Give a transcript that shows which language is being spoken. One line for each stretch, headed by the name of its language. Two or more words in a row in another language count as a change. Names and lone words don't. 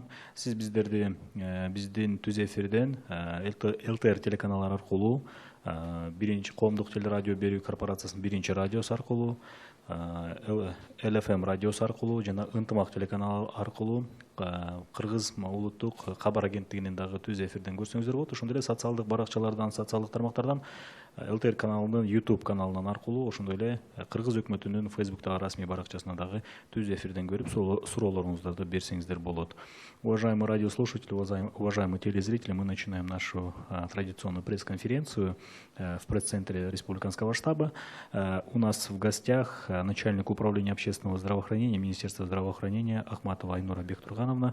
Kyrgyz: Сиз биздерди биздин түз эфирден ЛТР телеканалары аркылуу, биринчи коомдук телерадио берүү корпорациясынын биринчи радиосу аркылуу, ЛФМ радиосу аркылуу жана Ынтымак телеканалы аркылуу Кыргыз улуттук кабар агенттигинен дагы түз эфирден көрсөңүздөр болот. Ошондой эле социалдык баракчалардан, социалдык тармактардан, ЛТР каналынын YouTube каналынан аркылуу, ошондой эле Кыргыз өкмөтүнүн Facebooктагы расмий баракчасына дагы түз эфирден көрүп, суроолоруңуздарды берсеңиздер болот.
Russian: Уважаемые радиослушатели, уважаемые телезрители, мы начинаем нашу традиционную пресс-конференцию в пресс-центре Республиканского штаба. У нас в гостях начальник управления общественного здравоохранения Министерства здравоохранения Ахматова Айнура Бектургановна.